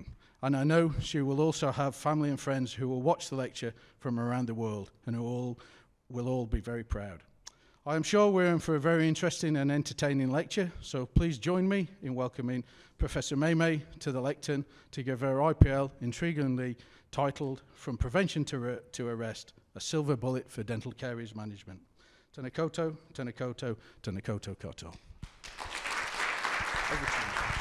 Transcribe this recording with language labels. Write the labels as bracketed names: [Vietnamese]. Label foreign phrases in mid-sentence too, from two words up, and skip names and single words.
[English] And I know she will also have family and friends who will watch the lecture from around the world and who will all be very proud. I am sure we're in for a very interesting and entertaining lecture, so please join me in welcoming Professor May to the lectern to give her IPL intriguingly titled From Prevention to Arrest, a Silver Bullet for Dental Caries Management. [Māori] Tēnā koutou, tēnā koutou, tēnā koutou katoa. [English] Over to you.